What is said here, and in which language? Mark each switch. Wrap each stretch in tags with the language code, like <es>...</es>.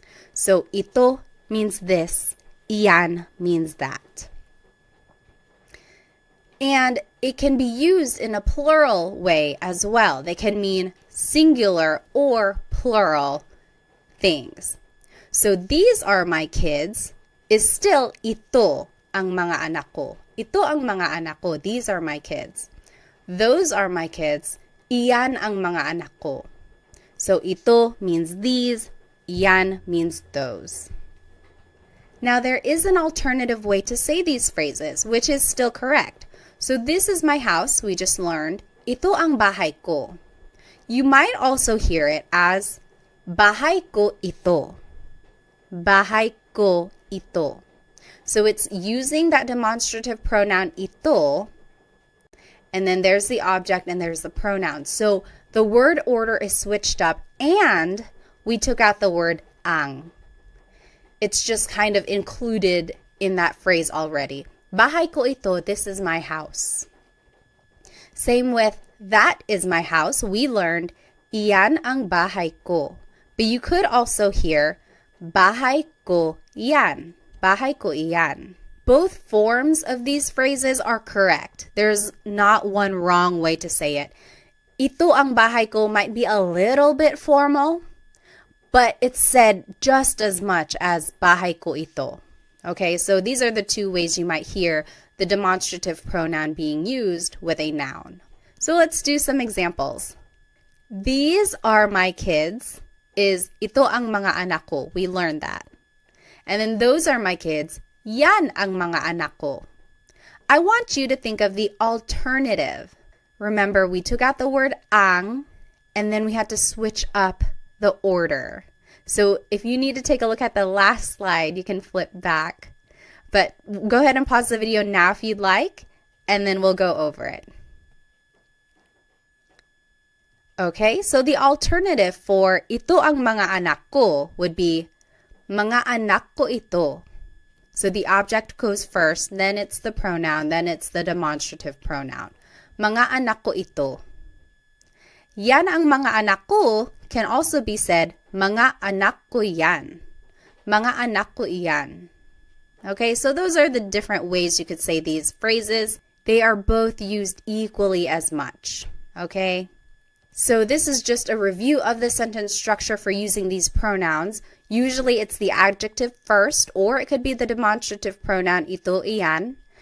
<en>So ito means this, iyan means that. And it can be used in a plural way as well. They can mean singular or plural things. So these are my kids is still</en> <tl>ito ang mga anak ko. Ito ang mga anak ko.</tl> <en>These are my kids. Those are my kids.</en> <tl>Iyan ang mga anak ko. So ito</tl> <en>means these. Iyan means those. Now there is an alternative way to say these phrases, which is still correct. So this is my house, we just learned.</en> <tl>Ito ang bahay ko.</tl> <en>You might also hear it as</en> <tl>bahay ko ito. Bahay ko ito.</tl> <en>So it's using that demonstrative pronoun ito, and then there's the object and there's the pronoun. So the word order is switched up and we took out the word ang. It's just kind of included in that phrase already.</en> <tl>Bahay ko ito,</tl> <en>this is my house. Same with that is my house. We learned</en> <tl>iyan ang bahay ko.</tl> <en>But you could also hear</en> <tl>bahay ko iyan. Bahay ko iyan.</tl> <en>Both forms of these phrases are correct. There's not one wrong way to say it.</en> <tl>Ito ang bahay ko</tl> <en>might be a little bit formal, but it's said just as much as</en> <tl>bahay ko ito.</tl> <en>Okay, so these are the two ways you might hear the demonstrative pronoun being used with a noun. So let's do some examples. These are my kids is</en> <tl>ito ang mga anak ko.</tl> <en>We learned that. And then those are my kids.</en> <tl>Yan ang mga anak ko.</tl> <en>I want you to think of the alternative. Remember, we took out the word ang, and then we had to switch up the order. So if you need to take a look at the last slide, you can flip back. But go ahead and pause the video now if you'd like, and then we'll go over it. Okay, so the alternative for</en> <tl>ito ang mga anak ko</tl> <en>would be</en> <tl>mga anak ko ito.</tl> <en>So the object goes first, then it's the pronoun, then it's the demonstrative pronoun.</en> <tl>Mga anak ko ito. Yan ang mga anak ko</tl> <en>can also be said,</en> <tl>mga anak ko yan. Mga anak ko iyan.</tl> <en>Okay, so those are the different ways you could say these phrases. They are both used equally as much. Okay? So this is just a review of the sentence structure for using these pronouns. Usually it's the adjective first, or it could be the demonstrative pronoun ito, iyan.</en>